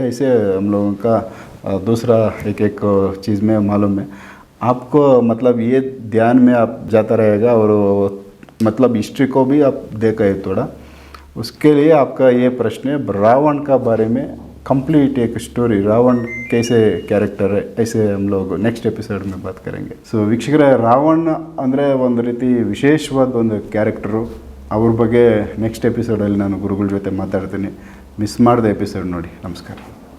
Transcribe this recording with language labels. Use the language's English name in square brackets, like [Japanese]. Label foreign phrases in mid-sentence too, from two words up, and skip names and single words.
[Hindi] ऐसे हम लोगों का दूसरा एक चीज़ में मालूम है आपको। मतलब ये ध्यान में आप जाता रहेगा, और मतलब हिस्ट्री को भी आप देखा थोड़ा। उसके लिए आपका ये प्रश्न है, रावण का बारे में कंप्लीट एक स्टोरी, रावण कैसे कैरेक्टर है, ऐसे हम लोग [English] next episode [Hindi] में बात करेंगे। [Kannada] ಸೊ ವೀಕ್ಷಕರೇ, ರಾವಣ ಅಂದರೆ ಒಂದು ರೀತಿ ವಿಶೇಷವಾದ ಒಂದು ಕ್ಯಾರೆಕ್ಟರು. ಅವ್ರ ಬಗ್ಗೆ [English] next episodeಅಲ್ಲಿ [Kannada] ನಾನು ಗುರುಗಳ ಜೊತೆ ಮಾತಾಡ್ತೀನಿ. ಮಿಸ್ ಮಾಡದೆ ಎಪಿಸೋಡ್ ನೋಡಿ. ನಮಸ್ಕಾರ.